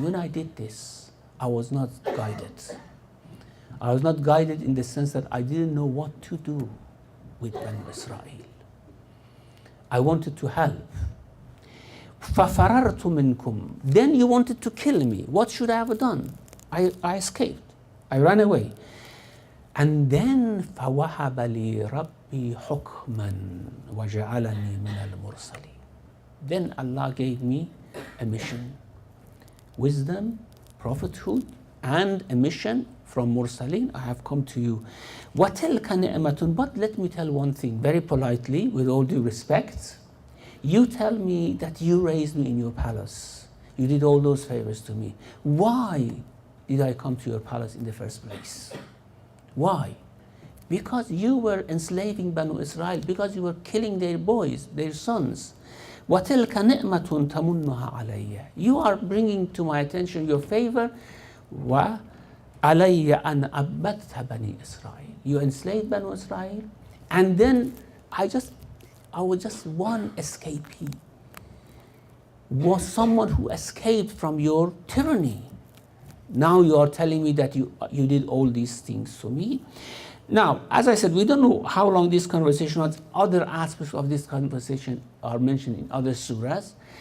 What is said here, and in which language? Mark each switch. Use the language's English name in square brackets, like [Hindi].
[English] When I did this, I was not guided. I was not guided in the sense that I didn't know what to do with Banu Israel. I wanted to help. [Arabic] فَفَرَرْتُ مِنْكُمْ. [English] Then you wanted to kill me. What should I have done? I escaped. I ran away. And then [Arabic] فَوَهَبَ لِي رَبِّي حُكْمًا وَجَعَلَنِي مِنَ الْمُرْسَلِينَ. [English] Then Allah gave me a mission, wisdom, prophethood, and a mission from Mursaleen. I have come to you. [Arabic] وَتِلْكَ نِعْمَةٌ. [English] But let me tell one thing, very politely, with all due respect. You tell me that you raised me in your palace. You did all those favors to me. Why did I come to your palace in the first place? Why? Because you were enslaving Banu Israel, because you were killing their boys, their sons. [Arabic] وَتِلْكَ نِعْمَةٌ تَمُنُّهَا عَلَيَّ. [English] You are bringing to my attention your favor. [Arabic] وَعَلَيَّ أَنْ أَبَّدْتَ بَنِي إِسْرَائِيل. [English] You enslaved Banu Israel, and then I was just one escapee, was someone who escaped from your tyranny. Now you are telling me that you did all these things to me. Now, as I said, we don't know how long this conversation was. Other aspects of this conversation are mentioned in other surahs.